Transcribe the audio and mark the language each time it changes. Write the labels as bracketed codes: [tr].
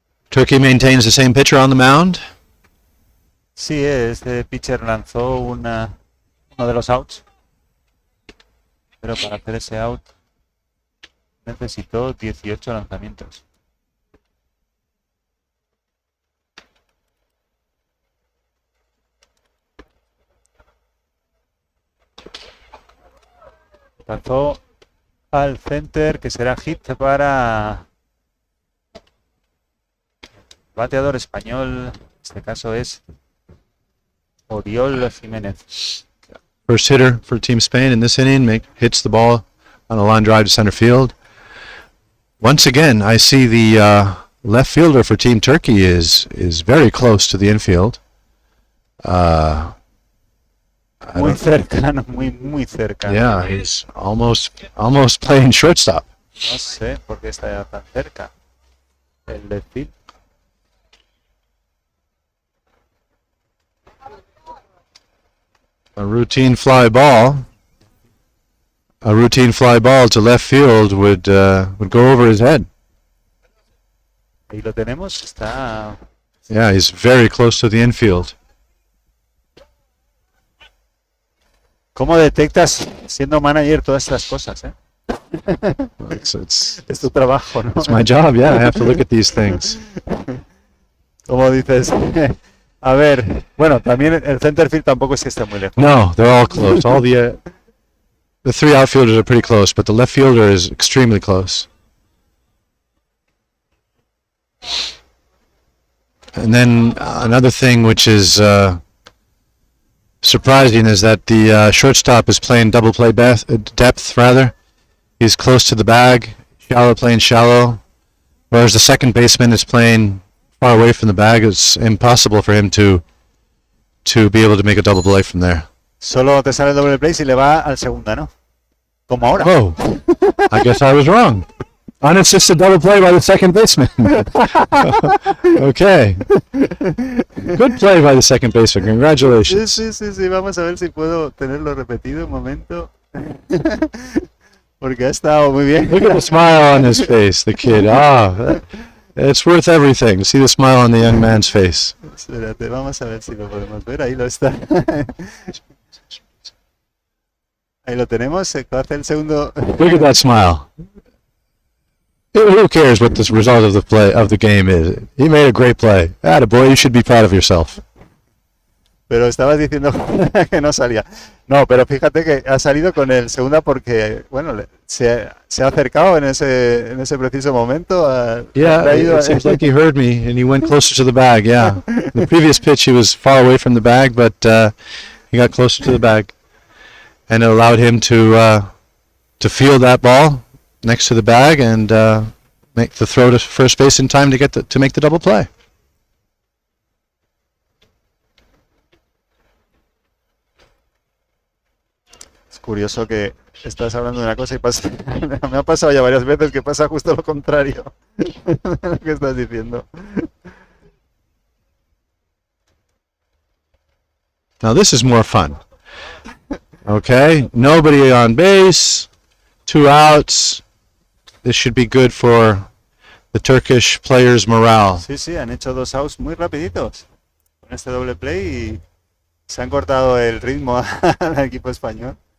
[en] Turkey maintains the same pitcher on the mound. [es] Sí, este pitcher lanzó uno de los outs, pero para hacer ese out necesitó 18 lanzamientos. Lanzó al center, que será hit para bateador español. En este caso es Oriol Jiménez. [en] First hitter for Team Spain in this inning hits the ball on a line drive to center field. Once again, I see the left fielder for Team Turkey is very close to the infield. [es] Muy cercano, muy cercano. [en] Yeah, he's almost playing shortstop. [es] No sé por qué está tan cerca el left field. [en] A routine fly ball to left field would go over his head. [es] Ahí lo tenemos, está. [en] Yeah, he's very close to the infield. [es] ¿Cómo detectas, siendo manager, todas estas cosas, eh? Es tu trabajo, ¿no? [en] It's my job, yeah. I have to look at these things. [es] Como dices, a ver, bueno, también el center field tampoco es que esté muy lejos. [en] No, they're all close. All the three outfielders are pretty close, but the left fielder is extremely close. And then another thing which is surprising is that the shortstop is playing double play depth rather. He's close to the bag, playing shallow, whereas the second baseman is playing far away from the bag. It's impossible for him to be able to make a double play from there. [es] Solo te sale el doble play si le va al segunda, ¿no? Como ahora. [en] Oh, I guess I was wrong. Unassisted double play by the second baseman. Okay. Good play by the second baseman. Congratulations. [es] Sí. Vamos a ver si puedo tenerlo repetido un momento. Porque ha estado muy bien. [en] Look at the smile on his face, the kid. It's worth everything to see the smile on the young man's face. [es] Espérate, vamos a ver si lo podemos ver. Ahí lo está. Ahí lo tenemos. Se hace el segundo. [en] Look at that smile. Who cares what the result of the game is? He made a great play. Attaboy, you should be proud of yourself. [es] Pero estabas diciendo que no salía. No, pero fíjate que ha salido con el segunda porque, bueno, se ha acercado en ese preciso momento. [en] It seems like he heard me and he went closer to the bag. Yeah, the previous pitch he was far away from the bag, but he got closer to the bag, and it allowed him to field that ball next to the bag and make the throw to first base in time to make the double play. [es] Es curioso que estás hablando de una cosa y pasa. Me ha pasado ya varias veces que pasa justo lo contrario de lo que estás diciendo. [en] Now this is more fun. Okay, nobody on base, 2 outs. This should be good for the Turkish players' morale. [es] Sí, han hecho 2 outs muy rapiditos con este doble play y se han cortado el ritmo al equipo español.